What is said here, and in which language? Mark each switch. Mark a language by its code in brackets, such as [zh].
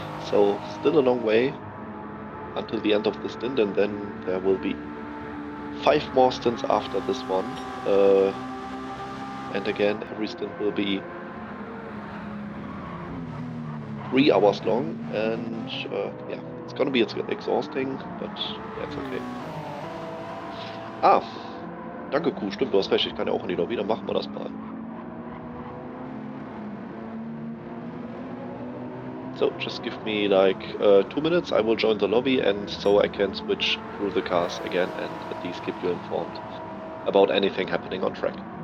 [en] So, still a long way until the end of the stint, and then there will be 5 more stints after this one. And again, every stint will be 3 hours long, and yeah, it's gonna be exhausting, but yeah, it's okay. [de] Ah, danke Kuh, stimmt, du hast recht, ich kann ja auch in die Lobby, dann machen wir das mal. [en] So just give me like 2 minutes, I will join the lobby and so I can switch through the cars again and at least keep you informed about anything happening on track.